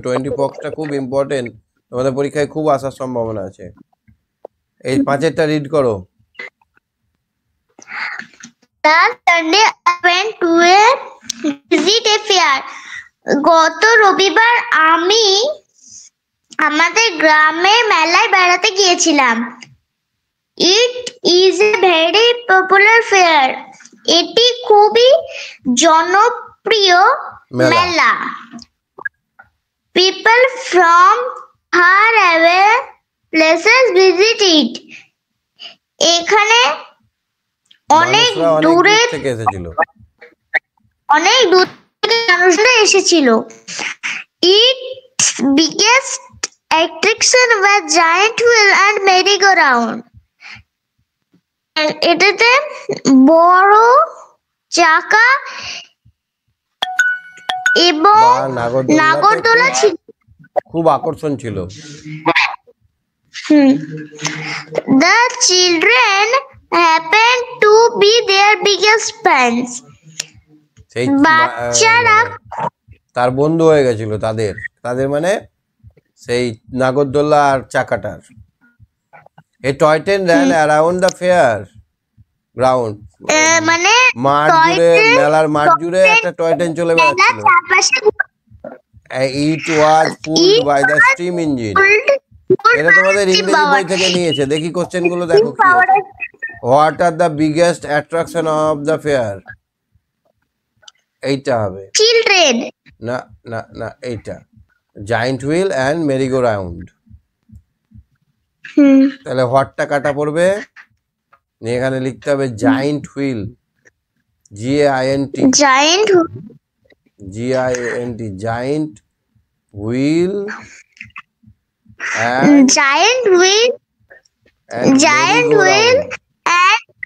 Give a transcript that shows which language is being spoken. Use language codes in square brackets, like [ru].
[bn] 20 ফ্রগটা খুব ইম্পর্টেন্ট, তোমাদের পরীক্ষায় খুব আসার সম্ভাবনা আছে। এই 5এরটা রিড করো। [en] Last Sunday I went to a visit a fair. [bn] গত রবিবার আমি আমাদের গ্রামের মেলায় বেড়াতে গিয়েছিলাম। [en] It is a very popular fair. [bn] এটি খুবই জনপ্রিয় মেলা। [en] People from far away places visit it. [bn] এখানে অনেক দূরে থেকে এসেছিল, অনেক দূর থেকে মানুষরা এসেছিল। [en] Its biggest attraction was giant wheel and merry-go-round. [bn] এটাতে বড় চাকা এবং নাগরদোলা ছিল, খুব আকর্ষণ ছিল। [en] The children happened to be their biggest fans. [bn] সেই বাচ্চারা তার বন্ধু হয়ে গেছিল, তাদের মানে সেই নাগরদোলা আর চাকাটার। [en] A toy train ran around the fair ground. [bn] মানে মাঠ জুড়ে, মেলার মাঠ জুড়ে একটা টয় ট্রেন চলে বেড়াচ্ছিল। [en] It was pulled by the steam engine. [bn] এটা তোমাদের ইংরেজি বই থেকে নিয়েছে। দেখি কোশ্চেন গুলো দেখো কি আছে। [en] What are the biggest attraction of the fair? [bn] এইটা হবে। [en] Children. [bn] না না না, এইটা giant wheel and Mary go round. তাহলে হোয়াটটা কাটা পড়বে, এখানে লিখতে হবে giant wheel, GAINT, [en] giant GINT, giant wheel and giant wheel giant wheel and